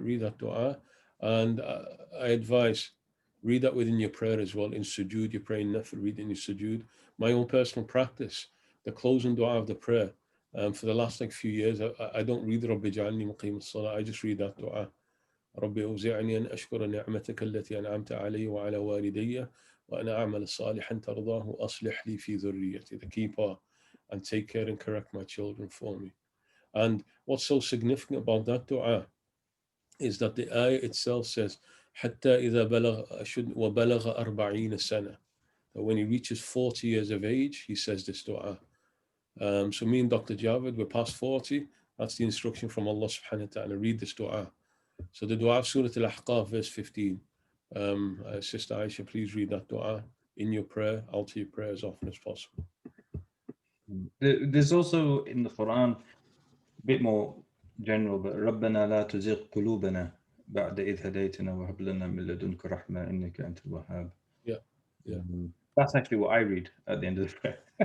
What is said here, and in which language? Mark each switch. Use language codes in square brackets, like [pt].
[en] Read that dua, and I advise read that within your prayer as well. In sujood, you're praying nafil, read in your sujood. My own personal practice, the closing dua of the prayer. For the last few years, I don't read Rabbi Ja'alni Muqim as-Salah. I just read that dua. [ar] ربي أوزعني أن أشكر نعمتك التي أنعمت علي وعلى والدي وأن أعمل صالحا ترضاه وأصلح لي في ذريتي. [en] The key part, and take care and correct my children for me. And what's so significant about that dua is that the ayah itself says [ar] حتى إذا وبلغ 40 سنة. [en] That when he reaches 40 years of age, he says this dua. So me and Dr. Javed, we're past 40. That's the instruction from Allah subhanahu wa ta'ala. Read this dua. So the dua of Surah Al-Ahqaf, verse 15. Sister Aisha, please read that dua in your prayer, alter your prayer as often as possible. There's also in the Quran, a bit more general, but [ar] رَبَّنَا لَا تُزِغْ قُلُوبَنَا بَعْدَ إِذْ هَدَيْتَنَا وَهَبْ لَنَا مِن لَدُنْكَ رَحْمَةً إِنَّكَ أَنْتَ الْوَهَّابُ. [en] Yeah. That's actually what I read at the end of the prayer.